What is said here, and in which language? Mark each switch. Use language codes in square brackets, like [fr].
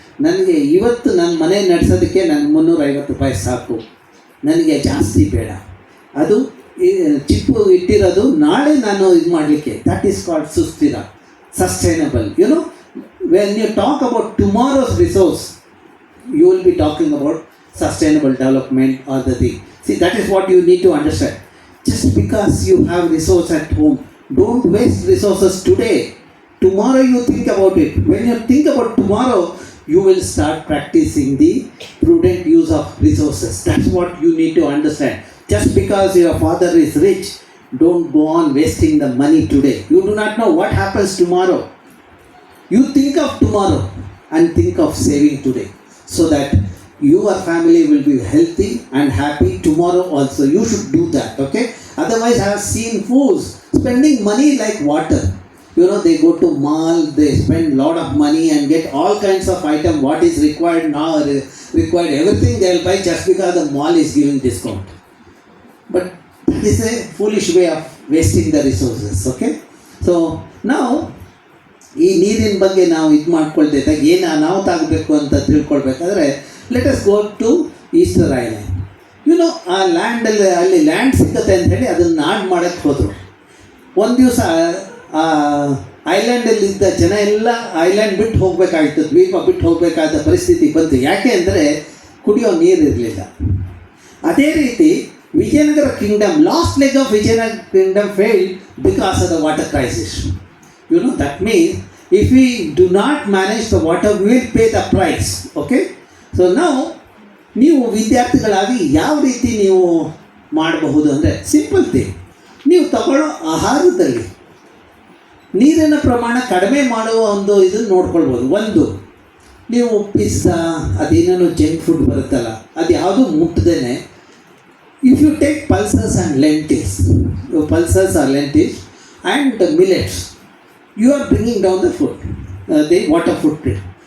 [kn] ನನಗೆ ಇವತ್ತು ನನ್ನ ಮನೆ ನಡೆಸೋದಕ್ಕೆ ನನಗೆ 350 ರೂಪಾಯಿ ಸಾಕು, ನನಗೆ ಜಾಸ್ತಿ ಬೇಡ. ಅದು ಚಿಪ್ಪು ಇಟ್ಟಿರೋದು ನಾಳೆ ನಾನು ಇದು ಮಾಡಲಿಕ್ಕೆ. [en] That is called ಸುಸ್ಥಿರ, sustainable. No when you talk about tomorrow's resource, you will be talking about sustainable development or the thing. See, that is what you need to understand. Just because you have resource at home, don't waste resources today. Tomorrow you think about it. When you think about tomorrow, you will start practicing the prudent use of resources. That's what you need to understand. Just because your father is rich, don't go on wasting the money today. You do not know what happens tomorrow. You think of tomorrow and think of saving today so that your family will be healthy and happy tomorrow also. You should do that, okay? Otherwise, I have seen fools spending money like water. You know, they go to mall, they spend lot of money and get all kinds of item. What is required now, required everything they will buy just because the mall is giving discount. But that is a foolish way of wasting the resources, okay? So now, [kn] ಈ ನೀರಿನ ಬಗ್ಗೆ ನಾವು ಇದು ಮಾಡ್ಕೊಳ್ತಾ ಇದ್ದಾಗ ಏನು ಅನಾಹುತ ಅಂತ ತಿಳ್ಕೊಳ್ಬೇಕಾದ್ರೆ [en] Let us go to Easter Island. [kn] YONO ಆ ಲ್ಯಾಂಡಲ್ಲಿ ಅಲ್ಲಿ ಲ್ಯಾಂಡ್ ಸಿಗುತ್ತೆ ಅಂತ ಹೇಳಿ ಅದನ್ನು ನಾಡು ಮಾಡೋಕ್ಕೆ ಹೋದರು. ಒಂದು ದಿವಸ ಆ ಐಲ್ಯಾಂಡಲ್ಲಿದ್ದ ಜನ ಎಲ್ಲ ಐಲ್ಯಾಂಡ್ ಬಿಟ್ಟು ಹೋಗಬೇಕಾಗಿತ್ತು, ದ್ವೀಪ ಬಿಟ್ಟು ಹೋಗಬೇಕಾದ ಪರಿಸ್ಥಿತಿ ಬಂತು. ಯಾಕೆ ಅಂದರೆ ಕುಡಿಯೋ ನೀರು ಇರಲಿಲ್ಲ. ಅದೇ ರೀತಿ Vijayanagara Kingdom, [en] Last leg of Vijayanagara kingdom failed because of the water crisis. You know, that means if we do not manage the water, we will pay the price. Okay? So now, [kn] ನೀವು ವಿದ್ಯಾರ್ಥಿಗಳಾಗಿ ಯಾವ ರೀತಿ ನೀವು ಮಾಡಬಹುದು ಅಂದರೆ [en] simple thing, [kn] ನೀವು ತಗೊಳ್ಳೋ ಆಹಾರದಲ್ಲಿ ನೀರಿನ ಪ್ರಮಾಣ ಕಡಿಮೆ ಮಾಡುವ ಒಂದು ಇದನ್ನು ನೋಡ್ಕೊಳ್ಬೋದು. ಒಂದು, ನೀವು ಪಿಜ್ಜಾ ಅದೇನೇನೋ ಜಂಕ್ ಫುಡ್ ಬರುತ್ತಲ್ಲ, ಅದು ಯಾವುದು ಮುಟ್ಟದೇನೆ, [en] If you take pulses and lentils, pulses or lentils and millets, you are bringing down the food, the water footprint.